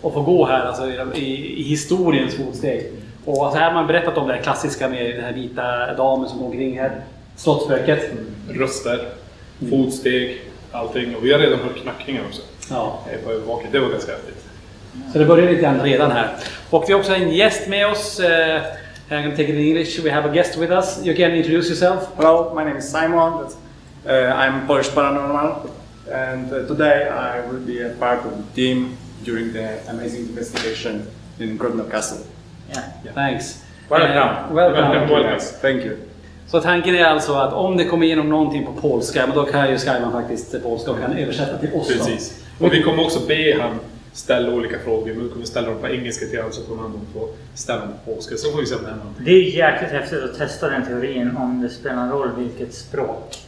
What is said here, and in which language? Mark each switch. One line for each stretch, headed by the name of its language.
Swedish: Och få gå här alltså, i historiens fotsteg. Och alltså, här har man berättat om det här klassiska med den här vita damen som går omkring här. Slottsspöket. Röster, fotsteg, allting. Och vi har redan hört knackningar också. Ja. På övervaket. Det var ganska häftigt. Så det börjar lite grann redan här. Och vi har också en gäst med oss.
English: I'm going to take it in English. We have a guest with us. You can introduce yourself. Hello, my name is Simon. I'm Polish Paranormal, and today I will be a part of the team during the amazing investigation in Grodno Castle. Yeah. Thanks. Welcome. Welcome. Thank you.
Swedish: Så tanken är alltså att om det kommer igenom någonting på polska, men då kan ju Skyman faktiskt polska och kan översätta till oss. Precis. Och vi kommer också be han ställa olika frågor, men vi kommer ställa dem på engelska till honom så kommer han få ställa dem på polska. Så får vi se om det händer. Det är jäkligt häftigt att testa den teorin om det spelar en roll vilket språk.